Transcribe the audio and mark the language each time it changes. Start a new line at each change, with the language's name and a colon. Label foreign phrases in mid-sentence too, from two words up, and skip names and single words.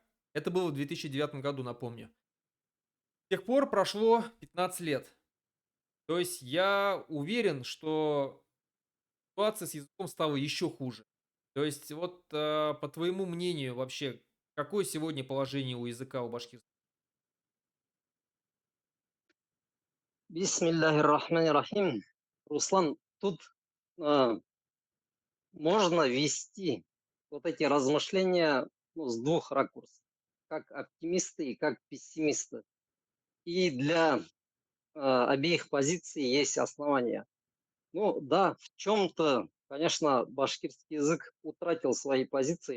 Russian: Это было в 2009 году, напомню. С тех пор прошло 15 лет. То есть я уверен, что ситуация с языком стала еще хуже. То есть вот, по твоему мнению, вообще, какое сегодня положение у языка у башкирского?
Arabic: بسم الله الرحمن الرحيم.
Russian: Руслан, тут а, можно вести вот эти размышления, ну, с двух ракурсов. Как оптимисты и как пессимисты. И для обеих позиций есть основания. Ну да, в чем-то, конечно, башкирский язык утратил свои позиции.